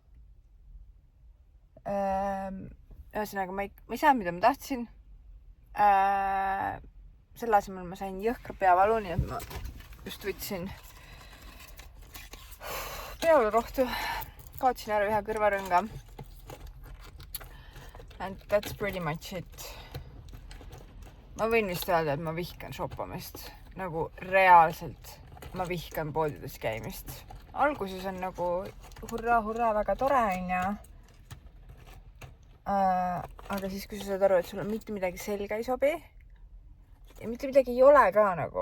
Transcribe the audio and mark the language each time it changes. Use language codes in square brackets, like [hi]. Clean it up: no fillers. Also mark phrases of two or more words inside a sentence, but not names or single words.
[et] Ühesõnaga, ma ei saanud, mida ma tahtsin. Selle asemel ma sain jõhkra peavalu, nii et ma just võtsin peavalurohtu. Kaotsin ära ühe kõrvarõnga. [en] And that's pretty much it. [et] Ma võin vist öelda, et ma vihkan shoppamist. Nagu reaalselt ma vihkan poodides käimist. Alguses on nagu hurraa, väga tore on ja. Aga siis, kui sa saad aru, et sul on mitte midagi selga ei sobi ja mitte midagi ei ole ka nagu.